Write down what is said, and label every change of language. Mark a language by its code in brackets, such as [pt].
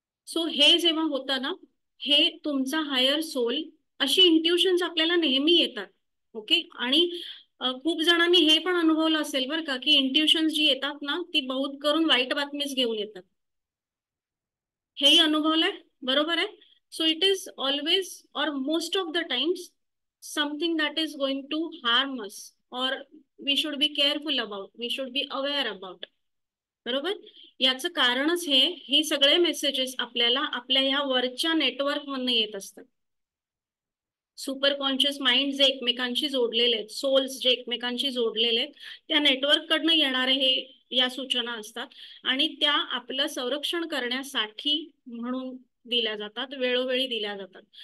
[mr] So हे जेव्हा होतं ना, हे तुमचा हायर सोल, अशी इंट्युशन्स आपल्याला नेहमी येतात. ओके, आणि खूप जणांनी हे पण अनुभवलं असेल बरं का की इंट्युशन्स जी येतात ना ती बहुत करून वाईट बातमीच घेऊन येतात. हेही अनुभवलंय, बरोबर आहे. [en] So it is always और most of the times something that is going to harm us और we should be careful about, we should be aware about. [mr] बरोबर, याचं कारणच हे सगळे मेसेजेस आपल्याला आपल्या ह्या वरच्या नेटवर्क मधून येत असतात. सुपर कॉन्शियस माइंड जे एकमेकांशी जोडलेले आहेत, सोल्स जे एकमेकांशी जोडलेले आहेत, त्या नेटवर्क कडनं येणारे हे या सूचना असतात आणि त्या आपलं संरक्षण करण्यासाठी म्हणून दिल्या जातात, वेळोवेळी दिल्या जातात.